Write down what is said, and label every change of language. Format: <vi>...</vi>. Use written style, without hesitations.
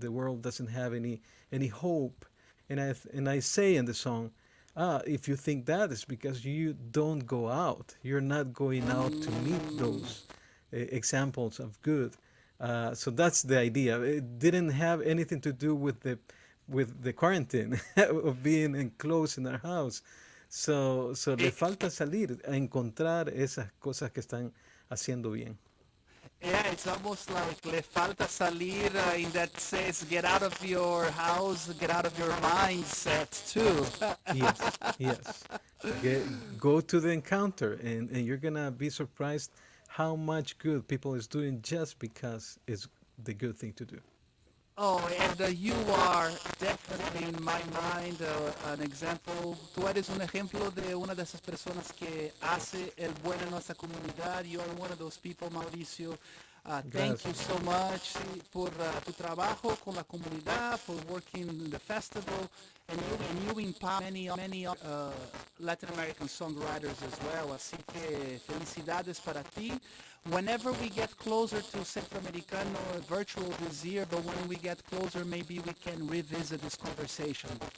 <en>The world doesn't have any hope. And I say in the song, if you think that, it's because you don't go out. You're not going out to meet those examples of good. So that's the idea. It didn't have anything to do with the quarantine of being enclosed in our house.</en> <es>So le falta salir a encontrar esas cosas que están haciendo bien.</es> <en>Yeah, it's almost like</en> <es>le falta salir</es> <en>in that says get out of your house, get out of your mindset too. Yes. Go to the encounter, and you're going to be surprised how much good people is doing just because it's the good thing to do. Oh, and you are definitely in my mind an example.</en> <es>Tú eres un ejemplo de una de esas personas que hace el bueno en nuestra comunidad.</es> <en>You are one of those people, Mauricio. Thank you so much</en> <es>por tu trabajo con la comunidad,</es> <en>for working in the festival, and you empower many Latin American songwriters as well.</en> <es>Así que felicidades para ti.</es> <en>Whenever we get closer to Centroamericano virtual this year, but when we get closer, maybe we can revisit this conversation.</en>